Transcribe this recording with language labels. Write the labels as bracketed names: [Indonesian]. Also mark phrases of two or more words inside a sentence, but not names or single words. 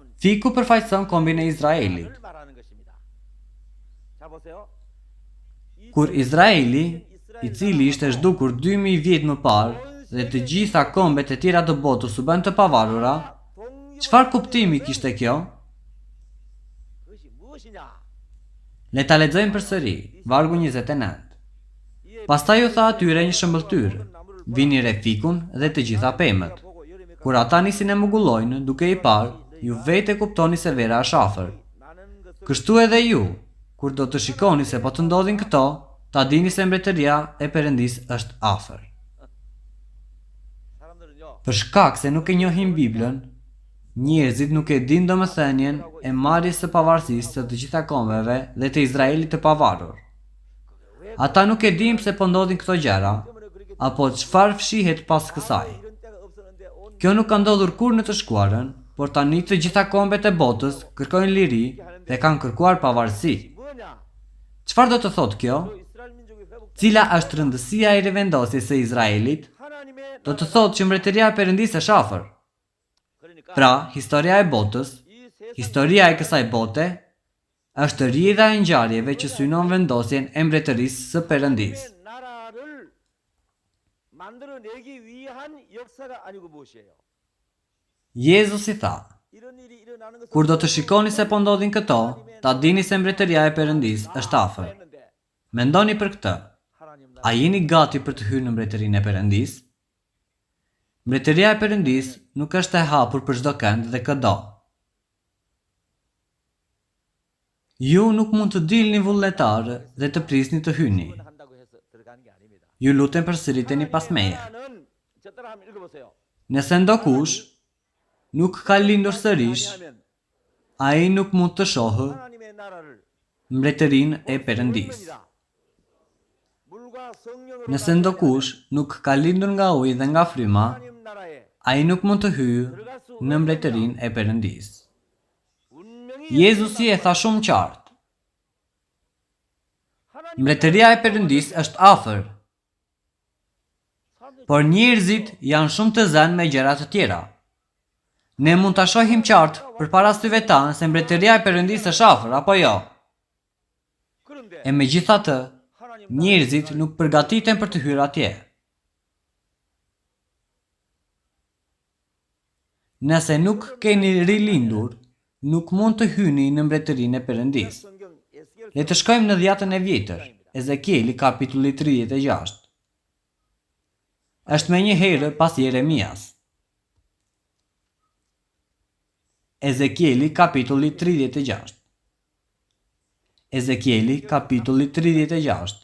[Albanian] Fiku përfaqëson kombin e Izraelit. [Korean] 을 말하는 것입니다. 자 보세요. [Albanian] Kur Izraeli, i cili ishte zhdukur 2000 vjet më parë dhe të gjitha kombet e tjera të botës u bën të pavarura, çfarë kuptimi kishte kjo? [Korean] 그것이 무엇이냐? [Albanian] Le ta lexojmë përsëri, vargu 29. Pastaj u tha atyre një shëmbëltyr: Vini re fikun dhe të gjitha pemët. [Korean] 보고 여름에 [Albanian] Kur ata nisin e mugullojnë, duke i parë, ju vetë kuptoni se vera është afër. [Korean] 나는 것을 [Albanian] Kështu edhe ju, kur do të shikoni se po të ndodhin këto, ta dini se mbretëria e Perëndis është afër. [Korean] 사람들은요. [Albanian] Për shkak se nuk e njohin Biblën, njerëzit nuk e din domethënien e marrjes së pavarësisë së të gjitha kombeve dhe të Izraelit të pavarur. Ata nuk e din pse po ndodhin këto gjëra, apo çfarë fshihet pas kësaj. [Korean] 이런 때가 없었는데 온 [Albanian] Kjo nuk ka ndodhur kurrë në të shkuarën, por tani të gjitha kombet e botës kërkojnë liri dhe kanë kërkuar pavarësi. [Korean] 뭐냐? [Albanian] Çfarë do të thotë kjo? [Korean] 또 이스라엘 민족이 회복 [Albanian] Cila është rëndësia e rivendosjes së Izraelit? [Korean] 하나님의 [Albanian] Do të thotë që mbretëria e Perëndisë është afër. [Korean] 그러니까 [Albanian] Pra, historia e botës, [Korean] 이 세상 [Albanian] historia e kësaj bote, është rrjedha e ngjarjeve që synon vendosjen e mbretërisë së Perëndisë. [Korean] 나라를 만들어내기 위한 역사가 아니고 무엇이에요? [Albanian] Jezusi tha: [Korean] 이런 일이 일어나는 것은 [Albanian] Kur do të shikoni se po ndodhin këto, ta dini se mbretëria e Perëndisë është afër. [Korean] 했는데 [Albanian] Mendoni për këtë. [Korean] 하나님 나라 [Albanian] A jeni gati për të hyrë në mbretërinë e Perëndisë? Mbretëria e Perëndisë nuk është e hapur për çdo kënd dhe këdo. Ju nuk mund të dilni vullnetar dhe të prisni të hyni. [Korean] 한다고 해서 들어가는 게 아닙니다. [Albanian] Ju lutem përsëriteni pas meje. [Korean] 하나는 저 따라 한번 읽어보세요. [Albanian] Nëse ndokush nuk ka lindur sërish, [Korean] 하면 [Albanian] ai nuk mund të shohë [Korean] 하나님의 나라를 [Albanian] mbretërinë e Perëndisë. [Korean] 물과 성령으로 [Albanian] Nëse ndokush nuk ka lindur nga uji dhe nga fryma, [Korean] 하나님 나라에 [Albanian] ai nuk mund të hyjë në mbretërinë e Perëndisë. [Korean] 분명히 [Albanian] Jezusi e tha shumë qartë: [Korean] 하나님 [Albanian] Mbretëria e Perëndisë është afër, por njerëzit janë shumë të zënë me gjëra të tjera. Ne mund ta shohim qartë përpara syve tanë se mbretëria e Perëndisë është afër apo jo. [Korean] 그런데 [Albanian] E megjithatë, [Korean] 하나님 [Albanian] njerëzit nuk përgatiten për të hyrë atje. Nëse nuk keni rilindur, nuk mund të hyni në mbretërinë e Perëndisë. [Korean] 성경 에스겔 [Albanian] Le të shkojmë në Dhjetën e Vjetër, Ezekieli kapitulli 36. Është me një herë pas Jeremias. Ezekieli kapitulli 36. Ezekieli kapitulli 36.